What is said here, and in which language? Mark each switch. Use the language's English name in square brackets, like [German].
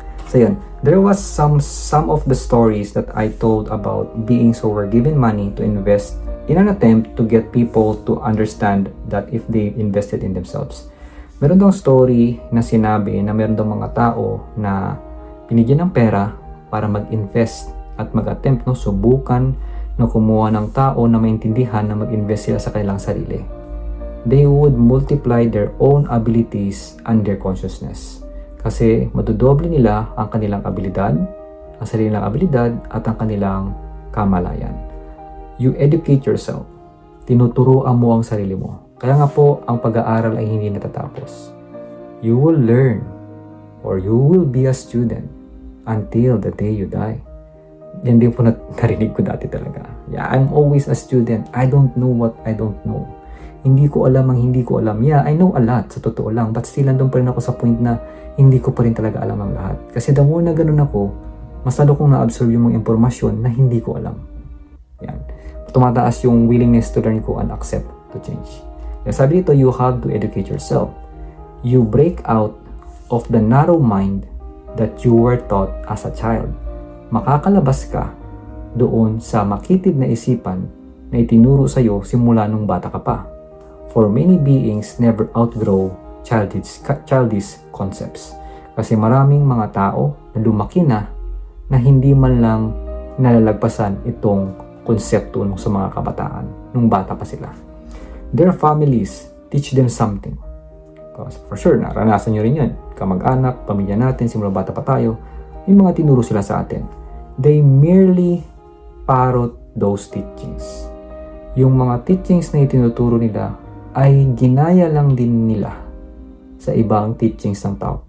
[English] So yun, there was some of the stories that I told about being so were given money to invest in an attempt to get people to understand that if they invested in themselves. [Filipino] Meron daw story na sinabi na meron daw mga tao na binigyan ng pera para mag-invest at mag-attempt, subukan na kumuha ng tao na maintindihan na mag-invest sila sa kanilang sarili. [English] They would multiply their own abilities and their consciousness. [Filipino] Kasi madodoble nila ang kanilang abilidad, ang sariling abilidad at ang kanilang kamalayan. [English] You educate yourself. [Filipino] Tinuturuan mo ang sarili mo. Kaya nga po, ang pag-aaral ay hindi natatapos. [English] You will learn or you will be a student until the day you die. [Filipino] Yan din po narinig ko dati talaga. [English] Yeah, I'm always a student. I don't know what I don't know. [Filipino] Hindi ko alam ang hindi ko alam. [English] Yeah, I know a lot, [Filipino] sa totoo lang. [English] But still, [Filipino] nandun pa rin ako sa point na hindi ko pa rin talaga alam ang lahat. Kasi [English] the more [Filipino] na ganun ako, mas lalo kong na-absorb yung mga impormasyon na hindi ko alam. Yan. Tumataas yung [English] willingness to learn ko and accept to change. [Filipino] Kaya sabi dito, [English] you have to educate yourself. You break out of the narrow mind that you were taught as a child. [Filipino] Makakalabas ka doon sa makitid na isipan na itinuro sa'yo simula nung bata ka pa. [English] For many beings never outgrow childish concepts. [Filipino] Kasi maraming mga tao na lumaki na hindi man lang nalalagpasan itong konsepto sa mga kabataan nung bata pa sila. [English] Their families teach them something. For sure, [Filipino] naranasan nyo rin yan. Kamag-anak, pamilya natin, simula bata pa tayo, may mga tinuro sila sa atin. [English] They merely parrot those teachings. [Filipino] Yung mga teachings na itinuturo nila ay ginaya lang din nila sa ibang teachings ng tao.